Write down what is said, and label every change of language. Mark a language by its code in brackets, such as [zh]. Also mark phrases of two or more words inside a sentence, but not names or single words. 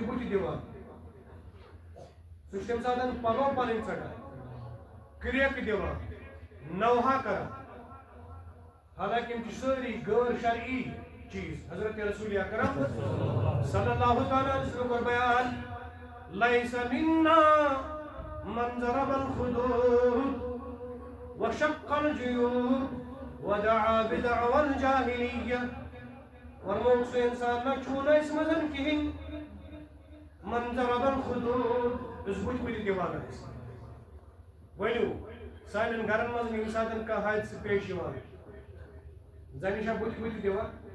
[ks] بُتھِ دِوان سُہ چھُ تمہِ ساتہٕ پلو پنٕنۍ ژٹان کرٛیکہٕ دِوان نوحہ کران حالانکہ یِم چھِ سٲری غٲر شرعی چیز حضرت رسول اکرم [ar] صلی اللہ تعالیٰ علیہ وسلم [ks] کوٚر بیان [ar] لیس منا من ضرب الخدود وشق الجیوب ودعا بدعوى الجاہلیہ [ks] فرموک سُہ انسان نہ چھُنہٕ أسۍ منٛز کِہیٖنۍ [ar] من ضرب الخدود [ks] یُس بُتھِ بُتھِ دِوان آسہِ ؤنِو سانٮ۪ن گرن منٛز ییٚمہِ ساتہٕ کانٛہہ حٲدثہٕ پیش یِوان زنہِ چھا بُتھِ بُتھِ دِوان